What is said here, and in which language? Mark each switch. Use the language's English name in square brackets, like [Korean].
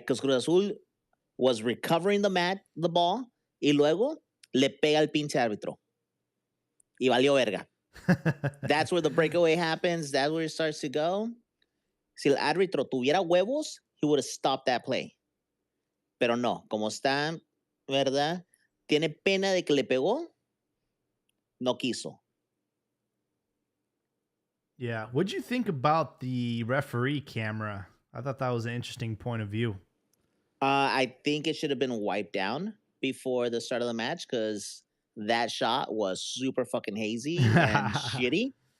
[English] Because Cruz Azul was recovering the ball, [Spanish] y luego le pega al pinche árbitro. Y valió verga. [English] That's where the breakaway happens. That's where it starts to go. [Spanish] Si el árbitro tuviera huevos, [English] he would have stopped that play. [Spanish] Pero no, como está, ¿verdad? Tiene pena de que le pegó, no quiso. [English] Yeah. What'd you think about the referee camera? I thought that was an interesting point of view. I think it should have been wiped down before the start of the match because that shot was super fucking hazy and shitty.